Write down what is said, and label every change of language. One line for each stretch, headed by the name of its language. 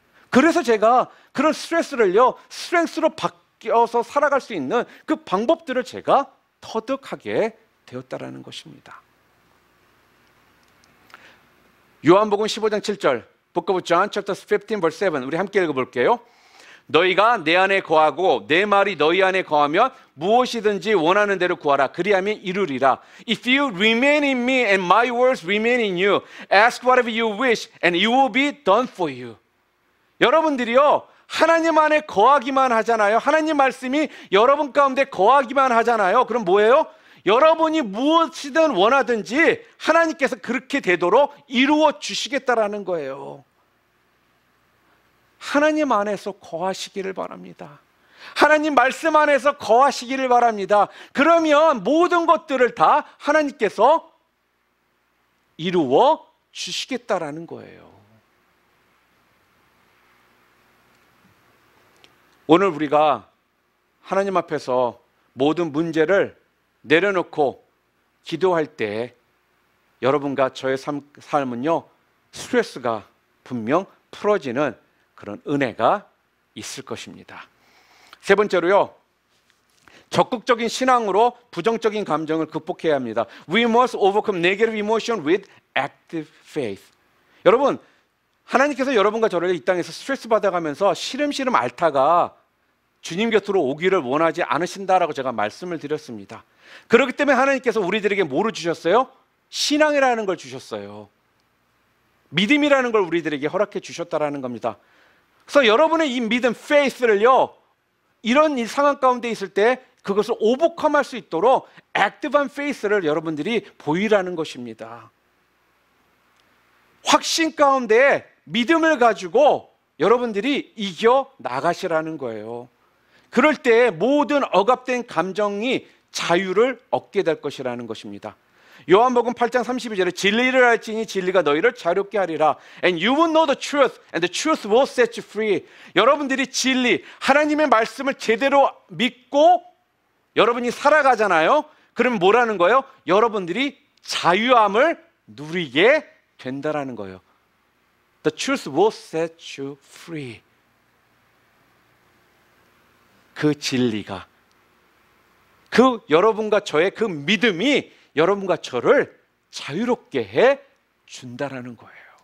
Korean: 그래서 제가 그런 스트레스를요, 스트렝스로 바뀌어서 살아갈 수 있는 그 방법들을 제가 터득하게 되었다라는 것입니다. 요한복음 15장 7절,
English: Book of John chapter 15 verse 7,
Korean: 우리 함께 읽어볼게요. 너희가 내 안에 거하고 내 말이 너희 안에 거하면 무엇이든지 원하는 대로 구하라. 그리하면 이루리라.
English: If you remain in me and my words remain in you, ask whatever you wish and it will be done for you.
Korean: 여러분들이요, 하나님 안에 거하기만 하잖아요. 하나님 말씀이 여러분 가운데 거하기만 하잖아요. 그럼 뭐예요? 여러분이 무엇이든 원하든지 하나님께서 그렇게 되도록 이루어 주시겠다라는 거예요. 하나님 안에서 거하시기를 바랍니다. 하나님 말씀 안에서 거하시기를 바랍니다. 그러면 모든 것들을 다 하나님께서 이루어 주시겠다라는 거예요. 오늘 우리가 하나님 앞에서 모든 문제를 내려놓고 기도할 때 여러분과 저의 삶은요, 스트레스가 분명 풀어지는 그런 은혜가 있을 것입니다. 세 번째로요, 적극적인 신앙으로 부정적인 감정을 극복해야 합니다.
English: We must overcome negative emotion with active faith.
Korean: 여러분, 하나님께서 여러분과 저를 이 땅에서 스트레스 받아가면서 시름시름 앓다가 주님 곁으로 오기를 원하지 않으신다라고 제가 말씀을 드렸습니다. 그렇기 때문에 하나님께서 우리들에게 뭐를 주셨어요? 신앙이라는 걸 주셨어요. 믿음이라는 걸 우리들에게 허락해 주셨다라는 겁니다. 그래서 여러분의 이 믿음, faith를요, 이런 이 상황 가운데 있을 때 그것을 오버컴할 수 있도록 액티브한 faith를 여러분들이 보이라는 것입니다. 확신 가운데 믿음을 가지고 여러분들이 이겨 나가시라는 거예요. 그럴 때 모든 억압된 감정이 자유를 얻게 될 것이라는 것입니다. 요한복음 8장 32절에 진리를 알지니 진리가 너희를 자유롭게 하리라.
English: And you will know the truth and the truth will set you free.
Korean: 여러분들이 진리, 하나님의 말씀을 제대로 믿고 여러분이 살아가잖아요. 그럼 뭐라는 거예요? 여러분들이 자유함을 누리게 된다라는 거예요.
English: The truth will set you free.
Korean: 그 진리가, 그 여러분과 저의 그 믿음이 여러분과 저를 자유롭게 해 준다라는 거예요.